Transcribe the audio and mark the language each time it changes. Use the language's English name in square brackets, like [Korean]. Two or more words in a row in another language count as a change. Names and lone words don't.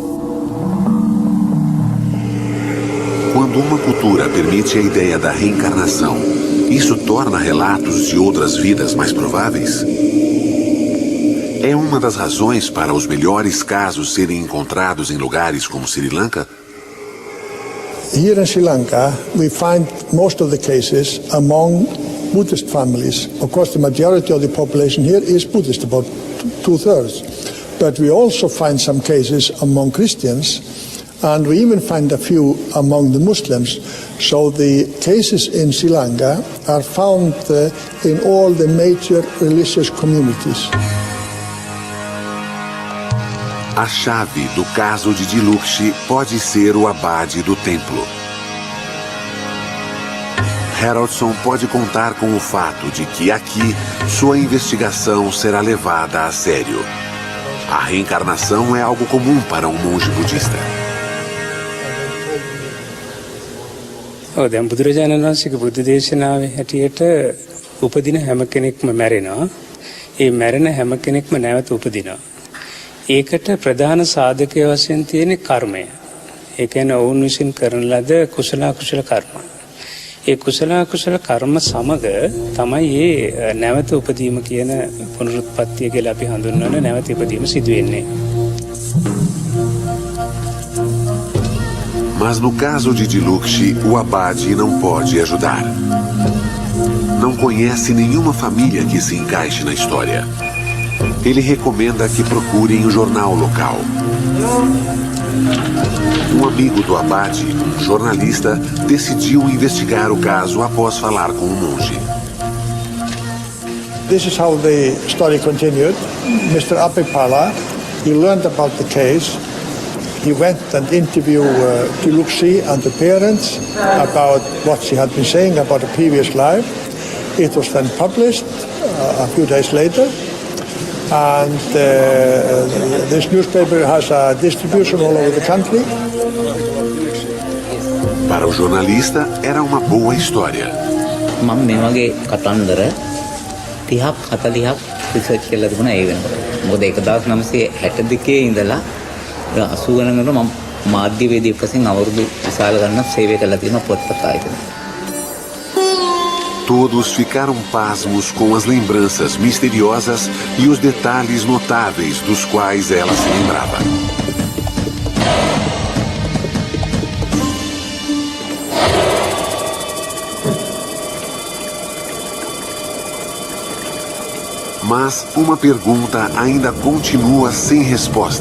[Portuguese] Quando uma cultura permite a ideia da reencarnação, isso torna relatos de outras vidas mais prováveis? É uma das razões para os melhores casos serem encontrados em lugares como Sri Lanka? [English] Here in Sri Lanka, we find most of the cases among Buddhist families. Of course, the majority of the population here is Buddhist, about 2/3. But we also find some cases among Christians, and we even find a few among the Muslims. So the cases in Sri Lanka are found in all the major religious communities. [Portuguese] A chave do caso de Diluxi pode ser o abade do templo. Haroldson pode contar com o fato de que aqui sua investigação será levada a sério. A reencarnação é algo comum para um monge budista. [Sinhala] දැන් බුදුරජාණන් වහන්සේගේ බුද්ධ දේශනාවේ හැටියට උපදින හැම කෙනෙක්ම මැරෙනවා. ඒ මැරෙන හැම කෙනෙක්ම නැවත උපදිනවා. ඒකට ප්‍රධාන සාධකය වශයෙන් තියෙන කර්මය. ඒ කියන්නේ ඔවුන් විසින් කරන ලද කුසල අකුසල කර්ම. ඒ කුසල අකුසල කර්ම සමග තමයි මේ නැවත උපදීම කියන පුනරුත්පත්තිය කියලා අපි හඳුන්වන නැවත උපදීම සිදු වෙන්නේ. [Portuguese] Mas no caso de Diluxi, o abade não pode ajudar. Não conhece nenhuma família que se encaixe na história. Ele recomenda que procurem o jornal local. Um amigo do abade, um jornalista, decidiu investigar o caso após falar com o monge. [English] This is how the story continued. Mr. Apipala, he learned about the case. He went and interviewed Diluxi and the parents about what she had been saying about a previous life. It was then published a few days later. And this newspaper has a distribution all over the country. [Portuguese] Para o jornalista, era uma boa história. [Sinhala] මම මේ වගේ කතන්දර 30ක් 40ක් රිසර්ච් කරලා තිබුණා ඒ වෙනකොට. මොකද 1962 ඉඳලා 80 ගණනකට මම මාධ්‍යවේදියෙක් වශයෙන් අවුරුදු විශාල ගණනක් සේවය කළා තියෙනවා පොත්පත් ආයතනයේ. [Portuguese] Todos ficaram pasmos com as lembranças misteriosas e os detalhes notáveis dos quais ela se lembrava. Mas uma pergunta ainda continua sem resposta.